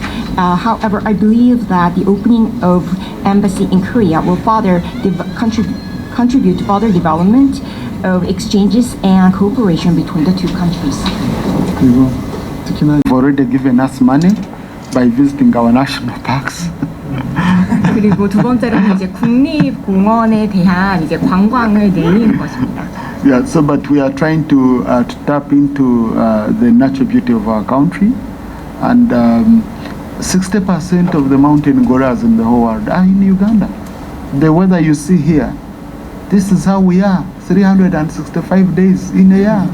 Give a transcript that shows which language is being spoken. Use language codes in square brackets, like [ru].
[en] However, I believe that the opening of embassy in Korea will further contribute to further development of exchanges and cooperation between the two countries. [ko] 그리고 특히나 [en] You've already given us money by visiting our national parks. [ko] 그리고 두 번째로는 이제 국립공원에 대한 이제 관광을 늘리는 것입니다. [en] Yeah, so but we are trying to tap into the natural beauty of our country, and 60% of the mountain gorillas in the whole world are in Uganda. The weather you see here, this is how we are. 365 days in a year.